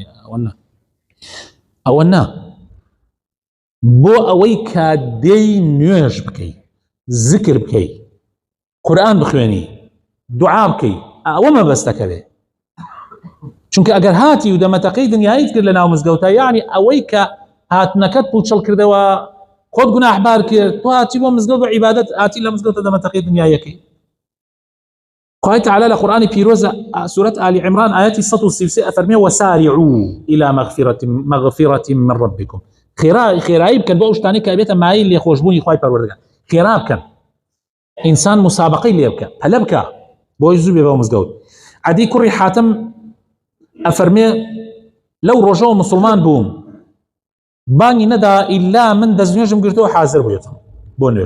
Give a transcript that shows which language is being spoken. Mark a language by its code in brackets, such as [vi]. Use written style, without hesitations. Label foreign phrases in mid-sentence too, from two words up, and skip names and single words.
[ckb] ئەوە نا بۆ ئەوەی کە دێی نوێژ بکەی، ذکر بکەی، قورئان بخوێنی، دوعا بکەی، ئەوە مەبەستەکە بێ. چونکە ئەگەر هاتی و دەمەتەقی دنیایت کرد لە ناو مزگەوتە، یعنی ئەوەی کە هاتنەکەت پوچەڵ کردەوە خۆت گوناحبار کرد، تۆ هاتی بۆ مزگەوت بە عیبادەت هاتی لە مزگەوتە دەمەتەقی دنیایەکەی. خوای تعالی لە قورئانی پیرۆزە سورة آل عمران ئاەتی 133 ئەفەرمێ [ar] وسارعوا إلى مغفرة من ربكم. [ckb] خێرایی بکەن بۆ ئەو شتانەی کە ئەبێتە مایل لێخۆشبوونی خوای پەروەردگار. خێرا بکەن، ئینسان مسابقەی لێ بکە، پەلە بکە بۆی زوو بێ بۆ مزگەوت. عەدی کوڕی حاتم ئەفەرمێ لەو ڕۆژەوە مسلمان بووم بانگی نەدا ئیلا من دەستنوێژم گرتەوە حازر بوویەتم بۆ نوێژ.